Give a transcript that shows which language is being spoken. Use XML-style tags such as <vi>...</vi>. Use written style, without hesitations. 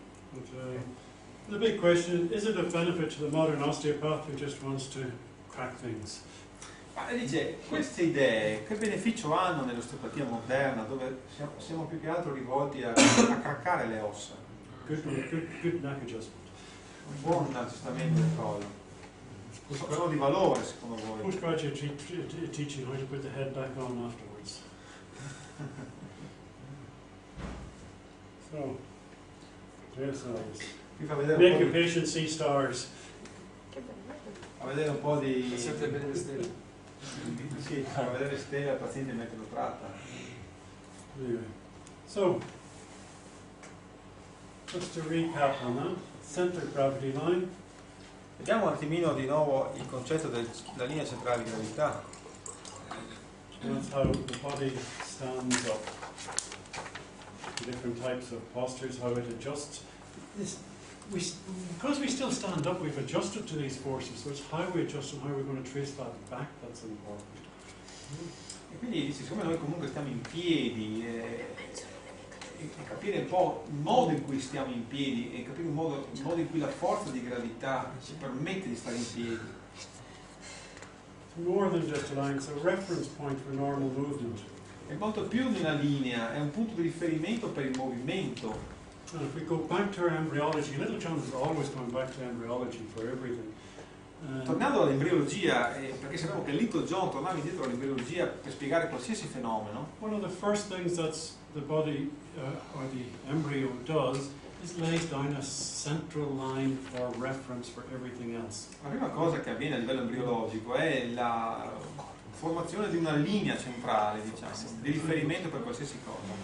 <en>But, the big question is it a benefit to the modern osteopath who just wants to crack things?</en> <it>Ma dice, queste idee che beneficio hanno nell'osteopatia moderna, dove siamo più che altro rivolti a craccare le ossa?</it> <en>Good neck adjustment.</en> <it>Un buon aggiustamento del collo. Sono di valore secondo voi?</it> <en>Postgraduate teaching how to put the head back on afterwards. So, there's those.</en> <it>Vi fa vedere</it> <en>Make</en> <it>un</it> <en>your</en> <it>po'</it> <en>patient see stars.</en> <it>fa vedere un po' di... Siete bene le stelle. Sì, fa vedere le stelle al paziente mentre lo tratta.</it> <en>Anyway, so just to recap on that, center gravity line.</en> <it>Vediamo un attimino di nuovo il concetto della linea centrale di gravità.</it> <en>That's how the body stands up. Different types of postures, how it adjusts. Because we still stand up, we've adjusted to these forces, so it's how we adjust and how we're going to trace that back that's important.</en> <it>E quindi, siccome noi comunque stiamo in piedi, e capire un po' il modo in cui stiamo in piedi e capire il modo in cui la forza di gravità ci permette di stare in piedi.</it> <en>It's more than just a line, it's a reference point for normal movement.</en> <it>È molto più di una linea, è un punto di riferimento per il movimento.</it> <en>And if we go back to our embryology, Little John is always going back to embryology for everything.</en> <it>Tornando all'embriologia, perché sappiamo che Little John tornava indietro all'embriologia per spiegare qualsiasi fenomeno.</it> <en>One of the first things that the body or the embryo does is lays down a central line for reference for everything else.</en> <it>La prima cosa che avviene a livello embriologico è la formazione di una linea centrale, diciamo, di riferimento per qualsiasi cosa.</it>